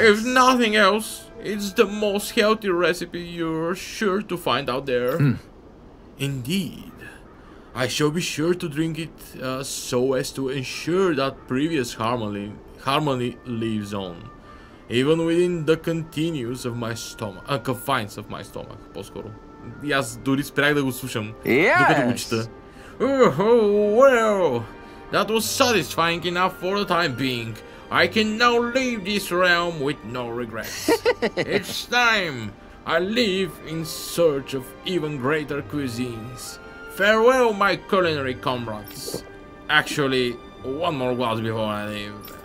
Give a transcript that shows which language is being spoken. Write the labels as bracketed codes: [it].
[en] If nothing else, it's the most healthy recipe you're sure to find out there. Indeed. I shall be sure to drink it so as to ensure that previous harmony lives on. Even within the confines of my stomach, [bg] по-скоро. И аз дори спрях да го слушам, докато го чета. [en] Oh, well, that was satisfying enough for the time being. I can now leave this realm with no regrets. It's time I leave in search of even greater cuisines. Farewell, my culinary comrades. Actually, one more glass before I leave.